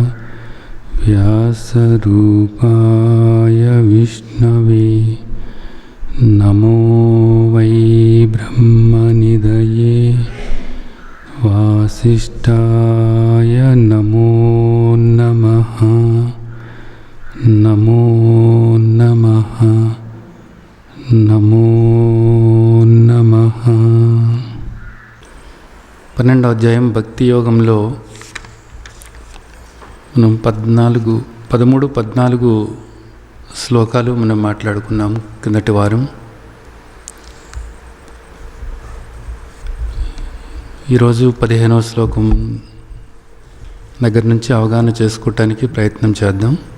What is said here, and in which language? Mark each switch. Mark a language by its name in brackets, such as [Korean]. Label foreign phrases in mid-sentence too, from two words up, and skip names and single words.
[Sanskrit] व्यासरूपाय विष्णवे नमो वै ब्रह्मनिधये वासिष्ठाय नमो नमः नमो नमः नमो नमः। [Telugu] 12వ అధ్యాయం భక్తి యోగంలో మనం 13-14 శ్లోకాలు మనం మాట్లాడుకున్నాము కిందటి వారం. ఈరోజు 15వ శ్లోకం దగ్గర నుంచి అవగాహన చేసుకోవటానికి ప్రయత్నం చేద్దాం.